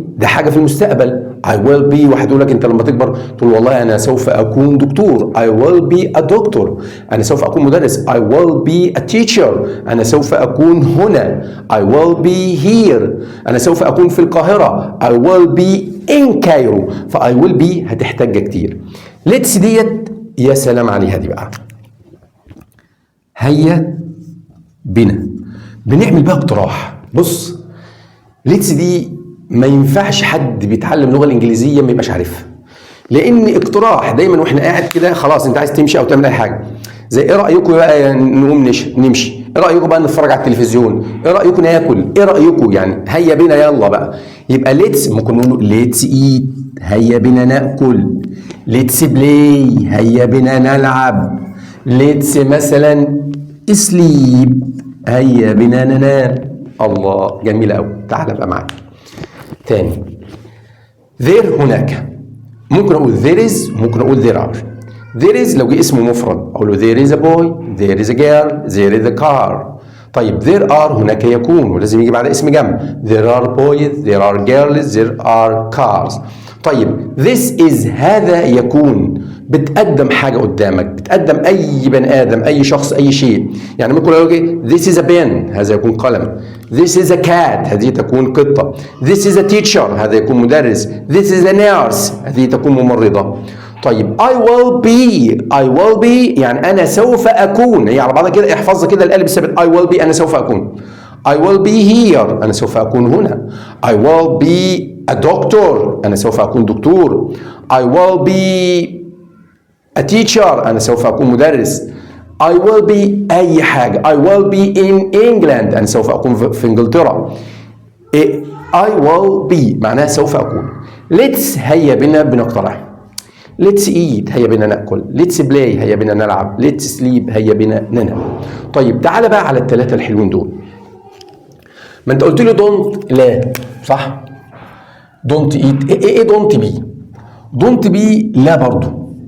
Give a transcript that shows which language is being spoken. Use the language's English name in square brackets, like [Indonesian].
[Arabic] ده حاجه في المستقبل. [English] I will be، [Arabic] واحد يقول لك انت لما تكبر تقول والله انا سوف اكون دكتور. [English] I will be a doctor، [Arabic] انا سوف اكون مدرس. [English] I will be a teacher، [Arabic] انا سوف اكون هنا. [English] I will be here، [Arabic] انا سوف اكون في القاهره. [English] I will be in Cairo. [Arabic] ف [English] I will be [Arabic] هتحتاج كتير. let's ديت يا سلام عليها دي بقى. هيا بنا، بنعمل بقى اقتراح. بص let's دي ما ينفعش حد بيتعلم اللغه الانجليزيه ما يبقاش عارفها، لان اقتراح دايما واحنا قاعد كده خلاص انت عايز تمشي او تعمل اي حاجه، زي ايه رايكم بقى نقوم نمشي، ايه رايكم بقى نتفرج على التلفزيون، ايه رايكم ناكل، ايه رايكم يعني هيا بينا يلا بقى. يبقى ليتس ممكن نقول ليتس ايت، هيا بينا ناكل. ليتس بلاي، هيا بينا نلعب. ليتس مثلا سليب، هيا بينا ننام. الله جميله قوي. تعال بقى معايا تاني. there هناك، ممكن اقول [English] there is، [Arabic] ممكن اقول [English] there are. there is [Arabic] لو جه اسمه مفرد اقول له [English] there is a boy، there is a girl، there is a car. [Arabic] طيب [English] there are [Arabic] هناك يكون، ولازم يجي بعد اسم جمع. [English] there are boys، there are girls، there are cars. [Arabic] طيب [English] this is [Arabic] هذا يكون، بتقدم حاجه قدامك، بتقدم اي بني ادم، اي شخص، اي شيء. يعني ممكن اقول لك [English] this is a pen، [Arabic] هذا يكون قلم. [English] this is a cat، [Arabic] هذه تكون قطه. [English] this is a teacher، [Arabic] هذا يكون مدرس. [English] this is a nurse، [Arabic] هذه تكون ممرضه. طيب [English] I will be، [Arabic] I will be يعني انا سوف اكون، هي على بعضها كده احفظها كده القالب الثابت. [English] I will be [Arabic] انا سوف اكون. [English] I will be here، [Arabic] انا سوف اكون هنا. [English] I will be a doctor، [Arabic] انا سوف اكون دكتور. [English] I will be a teacher، [Arabic] أنا سوف أكون مدرس. [English] I will be [Arabic] أي حاجة. [English] I will be in England، [Arabic] أنا سوف أكون في إنجلترا. [English] I will be [Arabic] معناها سوف أكون. Let's هيا بنا بنقترح. [English] Let's eat [Arabic] هيا بنا نأكل. [English] Let's play [Arabic] هيا بنا نلعب. [English] Let's sleep [Arabic] هيا بنا ننام. طيب تعالى بقى على الثلاثة الحلوين دول. ما أنت قلت لي don't، لا صح؟ [English] don't eat. [Arabic] إيه [English] don't be؟ [Arabic] don't be لا برضه.